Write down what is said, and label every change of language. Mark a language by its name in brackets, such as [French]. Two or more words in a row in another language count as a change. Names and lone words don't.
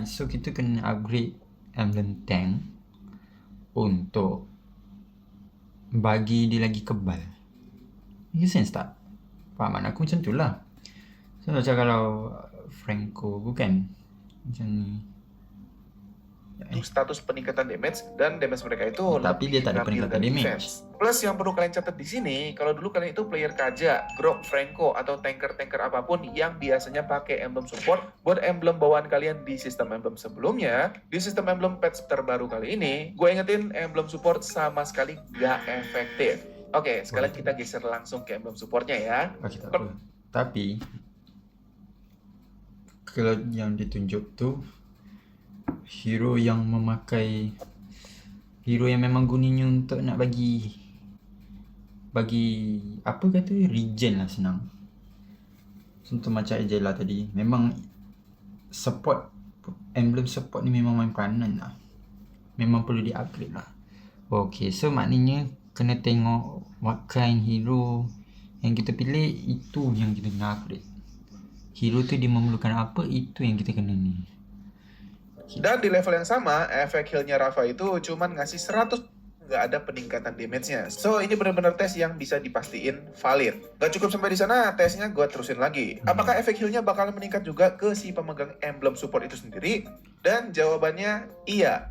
[Malay] So kita kena [English] upgrade emblem tank [Malay] untuk bagi dia lagi kebal. [English] Make sense [Malay] tak? Fahaman aku macam tu lah. So macam kalau Franco bukan macam ni. [Indonesian] Status peningkatan damage dan damage mereka itu [Malay] Tapi dia tak ada peningkatan damage. Defense. [Indonesian] Plus yang perlu kalian catat di sini, kalau dulu kalian itu player Kaja, Grok, Franco atau tanker-tanker apapun yang biasanya pakai [English] emblem support [Indonesian] buat emblem bawaan kalian di sistem emblem sebelumnya, di sistem emblem patch terbaru kali ini, gue ingetin [English] emblem support [Indonesian] sama sekali gak efektif. Oke, sekalian kita geser langsung ke [English] emblem supportnya [Indonesian] ya. [Malay] Oke, tak apa. Tapi kalau yang ditunjuk tu hero yang memakai, hero yang memang gunanya untuk nak bagi apa kata, regen lah, senang. Contoh macam Ejela tadi, memang support, [English] emblem support [Malay] ni memang main peranan lah, memang perlu di upgrade lah. Okay, so maknanya kena tengok [English] what kind hero [Malay] yang kita pilih, itu yang kita kena upgrade. Hero tu dia memerlukan apa, itu yang kita kena ni. [Indonesian] Dan di level yang sama, efek healnya Rafa itu cuman ngasih 100, nggak ada peningkatan damage-nya. So ini benar-benar tes yang bisa dipastiin valid. Gak cukup sampai di sana, tesnya gue terusin lagi. Apakah efek healnya bakal meningkat juga ke si pemegang [English] emblem support [Indonesian] itu sendiri? Dan jawabannya iya.